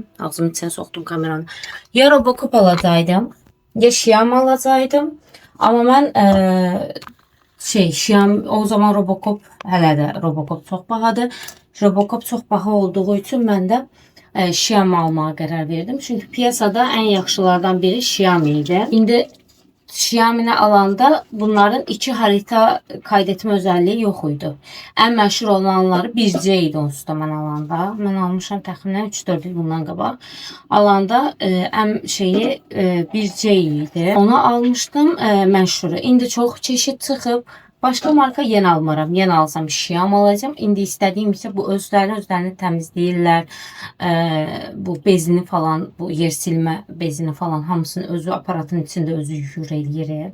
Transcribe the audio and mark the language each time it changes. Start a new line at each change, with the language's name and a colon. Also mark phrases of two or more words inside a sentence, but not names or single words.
Azerbaijani: Ağzımın içine soxdum kameranı. Ya Robocop alacaqdım, ya Xiaomi alacaqdım. Amma mən Xiaomi o zaman Robocop hələ də Robocop çox bahadır. Robocop çox baha olduğu üçün mən də Xiaomi almağa qərar verdim. Çünki piyasada ən yaxşılardan biri Xiaomi idi. İndi Xiaomi alanda bunların iki
Turkish: harita kaydetme özelliği
Azerbaijani: yok idi. En meşhur olanları 1C idi onsuz da mən alanda. Mən almışam təxminən 3-4 il bundan qabaq. Alanda en şeyi 1C idi. Onu almışdım məşhuru. İndi çox çeşid çıxıb.
Turkish: Başka marka yeni almaram. Yeni alsam Xiaomi alacağım.
Azerbaijani: İndi istədiyim ise bu özlərini təmizləyirlər. Bu bezini falan, bu yer silmə bezini falan hamısını özü aparatın içində özü yuyur eləyir.